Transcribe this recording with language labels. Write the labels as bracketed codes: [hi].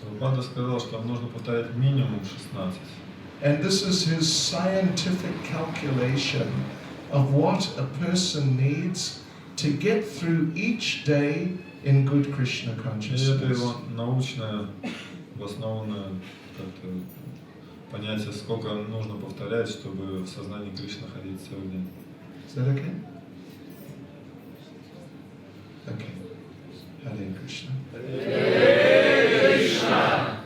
[ru] Прабхупада сказал, что нам нужно повторять минимум 16. [en] And this is his scientific calculation of what a person needs to get through each day in good Krishna [ru] И это [en] consciousness. [ru] его научное, обоснованное как-то понятие, сколько нужно повторять, чтобы в сознании Кришны ходить целый день. [en] Is that okay? Okay. Hare Krishna. Hare Krishna.